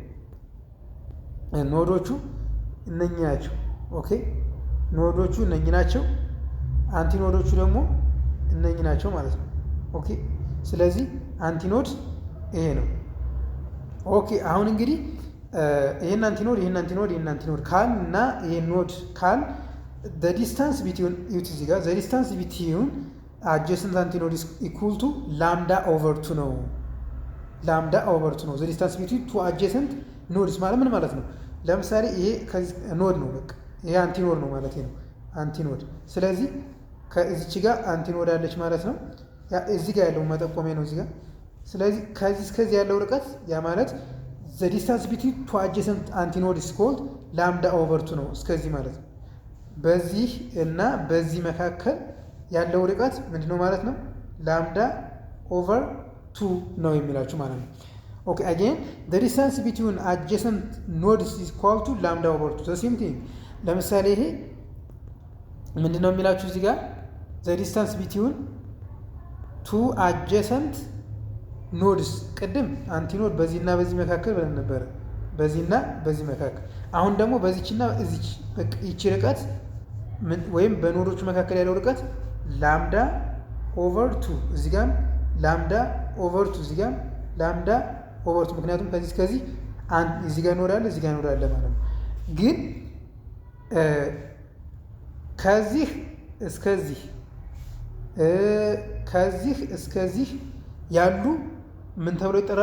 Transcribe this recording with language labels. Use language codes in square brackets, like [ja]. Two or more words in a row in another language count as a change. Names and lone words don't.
[am] ኖዶቹ እነኚህ ናቸው። ኦኬ ኖዶቹ እነኚህ ናቸው። አንቲኖዶቹ ደግሞ እነኚህ ናቸው ማለት ነው። ኦኬ ስለዚህ አንቲኖድ ይሄ ነው። ኦኬ አሁን እንግዲህ ይሄን አንቲኖድ ካል እና ይሄን ኖድ ካል [en] the distance between [am] እዚህ ጋር [en] the distance between adjacent antinode is equal to lambda over 2 [am] ነው። [en] lambda over 2 [am] ነው። [en] the distance between two adjacent nodes [am] ማለት ምን ማለት ነው? ለምሳሌ ይሄ ኖድ ነው። በቃ ይሄ አንቲኖድ ነው ማለት ነው። አንቲኖድ ስለዚህ ከዚች ጋር አንቲኖድ አለች ማለት ነው። እዚህ ጋር ያለው መጠቆሚያ ነው እዚህ ጋር። ስለዚህ ከዚህ እስከዚህ ያለው ርቀት ያ ማለት [en] the distance between two adjacent antinodes is called lambda over 2 [am] ነው እስከዚህ ማለት ነው። በዚህ እና በዚህ መካከል ያለው ርቀት ምንድነው ማለት ነው? [en] lambda over 2 [am] ነው የሚላችሁ ማለት ነው። [en] ኦኬ again the distance between adjacent nodes is equal to lambda over 2 the same thing። [am] ለምሳሌ ይሄ ምንድነው የሚላችሁ እዚህ ጋር [en] the distance between two adjacent nodes [am] ቅድም አንቲኖድ በዚህና በዚህ መካከል ብለን ነበር። በዚህና በዚህ መካከል አሁን ደግሞ በዚህና እዚች ይቺ ርቀት ወይም በኖዶቹ መካከል ያለው ርቀት [en] lambda over 2 [am] እዚህ ጋር [en] lambda over 2 [am] እዚህ ጋር [en] lambda over 2 [am] ምክንያቱም ከዚህ እስከዚህ እዚህ ጋር ኖዳለ እዚህ ጋር ኖዳለ ማለት ነው። ግን ከዚህ እስከዚህ ያሉ ምን ተብሎ ይጠራሉ?